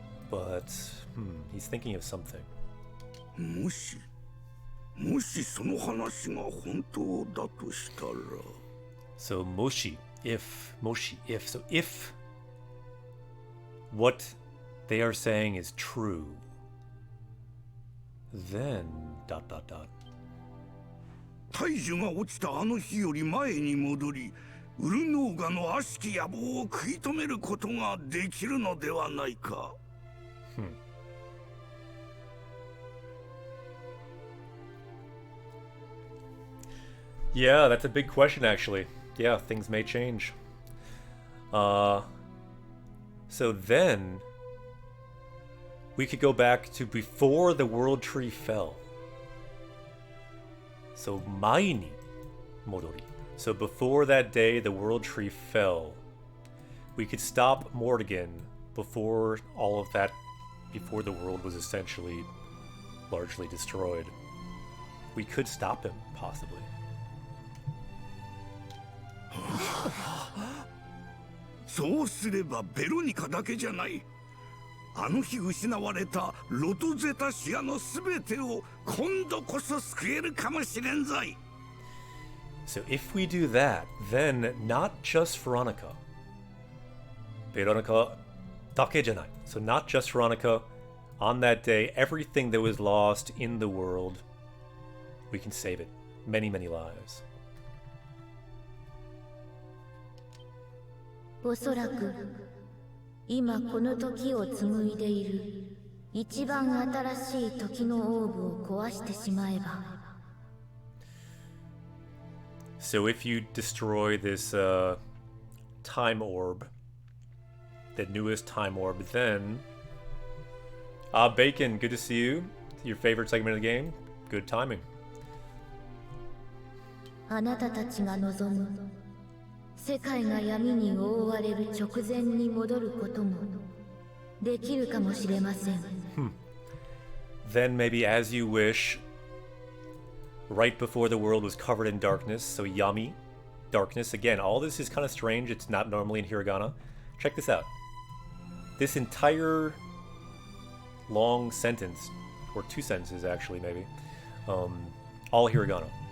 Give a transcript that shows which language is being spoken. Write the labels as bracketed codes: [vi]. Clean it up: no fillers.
[en] But he's thinking of something. [ja] もしその話が本当だとしたら。 [en] So moshi, if. So if what they are saying is true, then ... [ja] 大樹が落ちたあの日より前に戻り、ウルノーガの悪しき野望を食い止めることができるのではないか。 [en] Yeah, that's a big question, actually. Yeah, things may change. So then we could go back to before the world tree fell. So [ja] maini modori. [en] So before that day the world tree fell, we could stop Morrigan before all of that, before the world was essentially largely destroyed. We could stop him, possibly. [ja] そうすればベロニカだけじゃない。あの日失われたロトゼタシアのすべてを今度こそ救えるかもしれんぞい。 [en] So if we do that, then not just Veronica. Veronica [ja] dake janai. [en] So not just Veronica. On that day, everything that was lost in the world, we can save it. Many, many lives. [ja] おそらく今この時を紡いでいる一番新しい時のオーブを壊してしまえば。 [en] So if you destroy this time orb, the newest time orb, then Bacon, good to see you. Your favorite segment of the game. Good timing. [ja] あなたたちが望む世界が闇に覆われる直前に戻ることもできるかもしれません。 [en] Then maybe as you wish, right before the world was covered in darkness, so yami, darkness. Again, all this is kind of strange. It's not normally in hiragana. Check this out. This entire long sentence, or two sentences actually maybe, all hiragana.